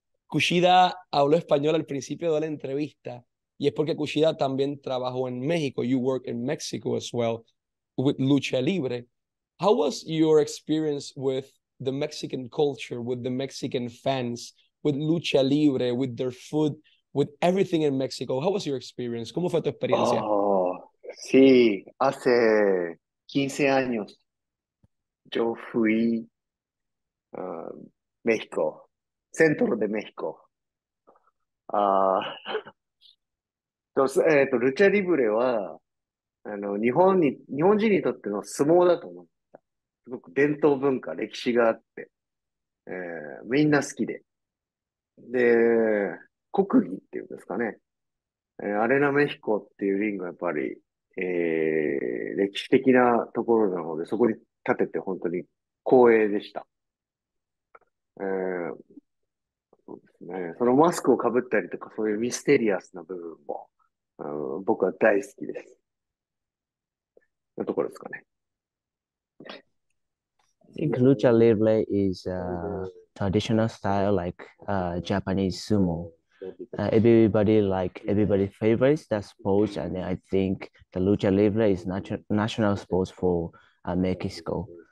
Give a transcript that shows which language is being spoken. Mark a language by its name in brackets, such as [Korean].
[Spanish] Kushida habló español al principio de la entrevista y es porque Kushida también trabajó en México. [English] You work in Mexico as well with Lucha Libre. How was your experience with the Mexican culture, with the Mexican fans, with Lucha Libre, with their food, with everything in Mexico? How was your experience? [Spanish] ¿Cómo fue tu experiencia? Oh, sí, hace 15 años yo fui a México, centro de México. [Japanese] あルチャリブレは、日本人にとっての相撲だと思う。すごく伝統文化、歴史があって、みんな好きで。で、国技っていうんですかね。アレナメヒコっていうリングはやっぱり、歴史的なところなので、そこに立てて本当に光栄でした。そうですね。そのマスクをかぶったりとか、そういうミステリアスな部分も、僕は大好きです。のところですかね。 [English] I think Lucha Libre is a traditional style like Japanese sumo. Everybody favorites that sports, and I think the Lucha Libre is national sports for Mexico.